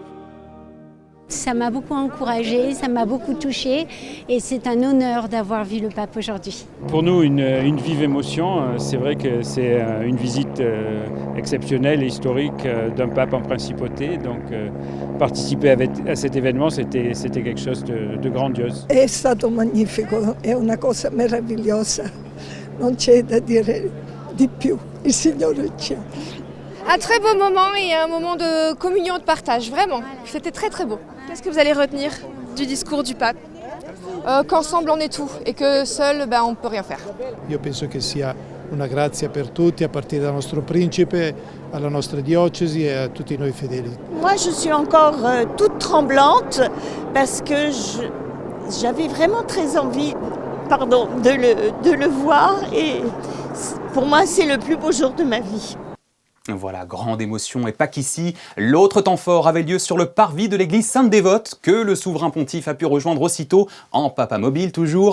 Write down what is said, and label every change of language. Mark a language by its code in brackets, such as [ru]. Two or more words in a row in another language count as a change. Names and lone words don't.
[fr] Ça m'a beaucoup encouragée, ça m'a beaucoup touchée et c'est un honneur d'avoir vu le pape aujourd'hui. Pour nous, une vive émotion. C'est vrai que c'est une visite exceptionnelle et historique d'un pape en principauté. Donc participer à cet événement, c'était quelque chose de grandiose. [it] È stato magnifico, è una cosa meravigliosa. Non c'è da dire di più. Il Signore ci ha. [fr] Un très beau moment et un moment de communion, de partage, vraiment. C'était très très beau. Qu'est-ce que vous allez retenir du discours du pape? Qu'ensemble on est tout et que seul on ne peut rien faire. [it] Io penso che sia una grazia per tutti, a partire dal nostro principe, alla nostra diocesi [fr] et à [it] tutti noi fedeli. [fr] Moi je suis encore toute tremblante parce que j'avais vraiment très envie de le voir et pour moi c'est le plus beau jour de ma vie. Voilà, grande émotion et pas qu'ici. L'autre temps fort avait lieu sur le parvis de l'église Sainte-Dévote que le souverain pontife a pu rejoindre aussitôt, en papa mobile toujours.